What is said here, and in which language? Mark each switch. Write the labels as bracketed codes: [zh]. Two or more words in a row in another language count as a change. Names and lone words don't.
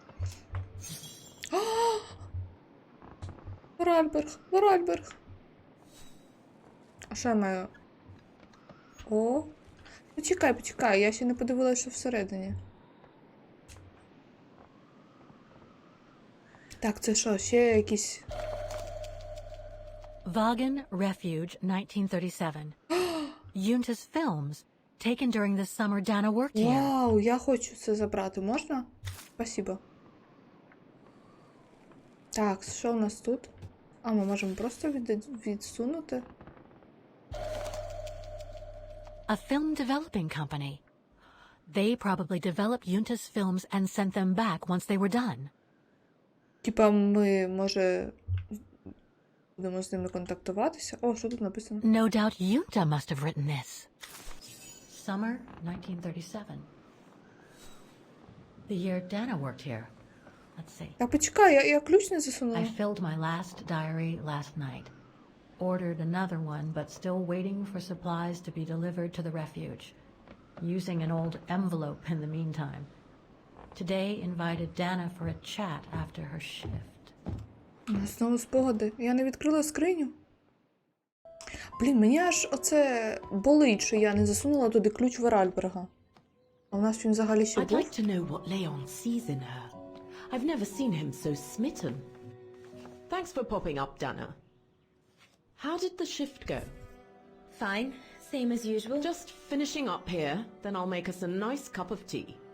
[uk] Vorarlberg. А що я маю? О. Почекай, я ще не подивилася, що всередині. Так, це що, ще якісь... [en] Vagan Refuge, 1937. Junta's films, taken during the summer Dana worked here. [uk] Вау, я хочу це забрати. Можна? Спасибо. Так, що у нас тут? А, ми можемо просто відсунути. [en] A film developing company. They probably developed Junta's films and sent them back once they were done. [uk] Типа ми, може, будемо з ними контактуватися? О, що тут написано? [en] No doubt Junta must have written this. Summer 1937. The year Dana worked here. Let's see. [uk] Так, почекай, я ключ не засунула. [en] I filled my last diary last night. Ordered another one, but still waiting for supplies to be delivered to the refuge. Using an old envelope in the meantime. Today invited Dana for a chat after her shift. [uk] Знову спогади. Я не відкрила скриню. Блін, мені аж оце болить, що я не засунула туди ключ Vorarlberg. А у нас він взагалі ще [en] I'd [uk] був? [en] like to know what Leon sees in her. I've never seen him so smitten. Thanks for popping up, Dana. How did the shift go? Fine, same as usual. Just finishing up here, then I'll make us a nice cup of tea.